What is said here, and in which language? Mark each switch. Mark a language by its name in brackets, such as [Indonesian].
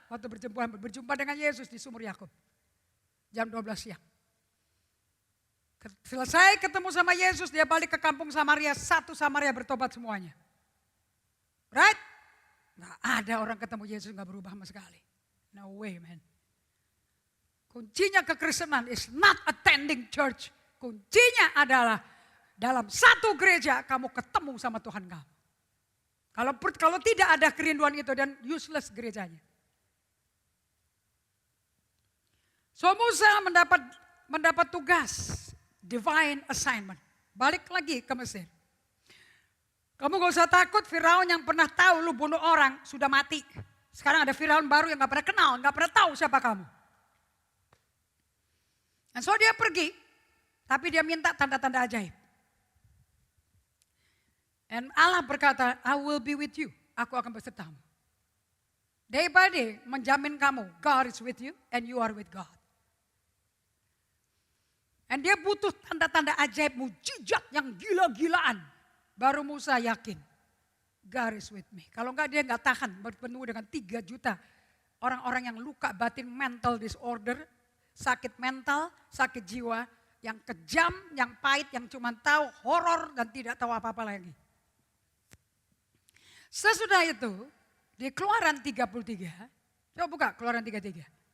[Indonesian] Waktu berjumpa dengan Yesus di sumur Yakub. Jam 12 siang. Selesai ketemu sama Yesus, dia balik ke kampung Samaria. Satu Samaria bertobat semuanya. Right? Gak ada orang ketemu Yesus gak berubah sama sekali. [English] No way man. Kuncinya kekristenan is not attending church. [Indonesian] Kuncinya adalah dalam satu gereja kamu ketemu sama Tuhan kamu. Kalau tidak ada kerinduan itu dan useless gerejanya. So Musa mendapat tugas, [English] divine assignment. [Indonesian] Balik lagi ke Mesir. Kamu gak usah takut, Firaun yang pernah tahu lu bunuh orang sudah mati. Sekarang ada Firaun baru yang gak pernah kenal, gak pernah tahu siapa kamu. Dan so dia pergi, tapi dia minta tanda-tanda ajaib. Dan Allah berkata, [English] I will be with you. [Indonesian] Aku akan besertamu. [English] Day by day [Indonesian] menjamin kamu, [English] God is with you and you are with God. [Indonesian] Dan dia butuh tanda-tanda ajaib, mujizat yang gila-gilaan. [English] Baru Musa yakin, God is with me. [Indonesian] Kalau enggak dia enggak tahan bertemu dengan 3 juta orang-orang yang luka batin, mental disorder, sakit mental, sakit jiwa, yang kejam, yang pahit, yang cuma tahu horor dan tidak tahu apa-apa lagi. Sesudah itu, di Keluaran 33, coba buka Keluaran 33.